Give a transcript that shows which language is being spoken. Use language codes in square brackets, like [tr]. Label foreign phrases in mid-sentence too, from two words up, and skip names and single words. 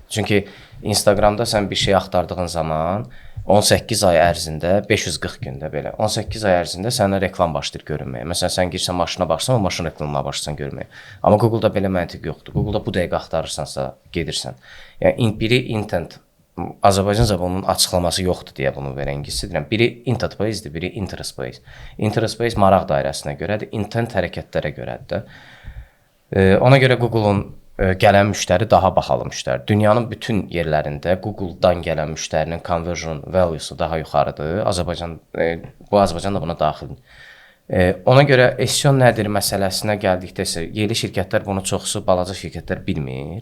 [az] Çünki Instagramda sən bir şey axtardığın zaman 18 ay ərzində, 540 gündə belə, 18 ay ərzində sənə reklam başlayır görünməyə. Məsələn, sən girsən maşına baxsan, o maşın reklamına başlasan görməyə. Amma Google-da belə məntiq yoxdur. Google-da bu dəqiqə axtarırsansa gedirsən. Yəni biri intent, Azərbaycanca bunun açıqlaması yoxdur deyə bunu verən deyirəm. Biri [en] intent based-dir, [az] biri [en] interest based. Interest based [az] maraq dairəsinə görədir, intent hərəkətlərə görədir. Ona görə Google-un gələn müştəri daha bahalı müştəri. Dünyanın bütün yerlərində Google-dan gələn müştərinin [en] conversion value-su [az] daha yuxarıdır. Bu Azərbaycan da buna daxildir. Ona görə SEO nədir məsələsinə gəldikdə isə yerli şirkətlər bunu çoxsu balaca şirkətlər bilmir.